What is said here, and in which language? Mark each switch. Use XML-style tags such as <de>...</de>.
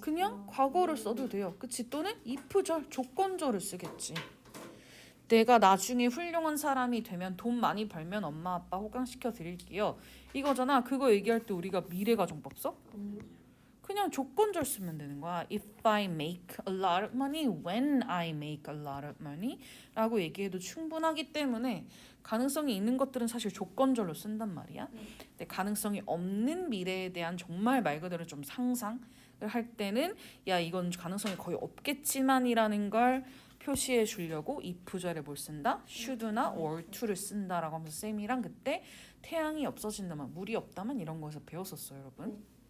<ko>그냥 과거를 써도 돼요. 그치? 또는 if절, 조건절을 쓰겠지. 내가 나중에 훌륭한 사람이 되면 돈 많이 벌면 엄마 아빠 호강시켜 드릴게요. 이거잖아. 그거 얘기할 때 우리가 미래 가정법 써? 그냥 조건절 쓰면 되는 거야.</ko> <en>If I make a lot of money, when I make a lot of money</en> <ko>라고 얘기해도 충분하기 때문에 가능성이 있는 것들은 사실 조건절로 쓴단 말이야. 근데 가능성이 없는 미래에 대한 정말 말 그대로 좀 상상을 할 때는 야 이건 가능성이 거의 없겠지만이라는 걸 표시해 주려고 if절에 뭘 쓴다? should나 or to를 쓴다라고 하면서 쌤이랑 그때 태양이 없어진다만 물이 없다만 이런 거에서 배웠었어요 여러분.</ko>